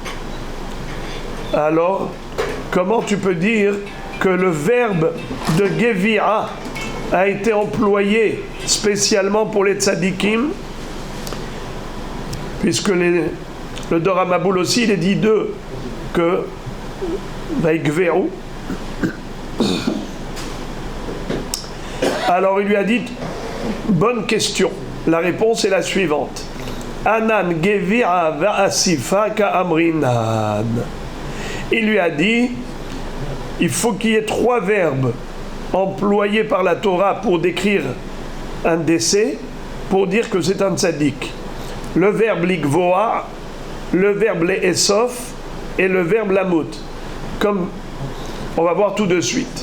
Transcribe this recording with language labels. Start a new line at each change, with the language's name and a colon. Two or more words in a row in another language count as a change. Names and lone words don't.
French: Alors, comment tu peux dire que le verbe de Gevira a été employé spécialement pour les tzadikim, puisque le
Hebrew: דור מבול
French: aussi, il est dit d'eux que Vaigveru. Alors il lui a dit, bonne question. La réponse est la suivante.
Aramaic: אנן גויעה ואסיפה קאמרינן.
French: Il lui a dit, il faut qu'il y ait 3 verbes employés par la Torah pour décrire un décès, pour dire que c'est un tzaddik. Le verbe ligvoa, le verbe le'esof et le verbe lamut, comme on va voir tout de suite.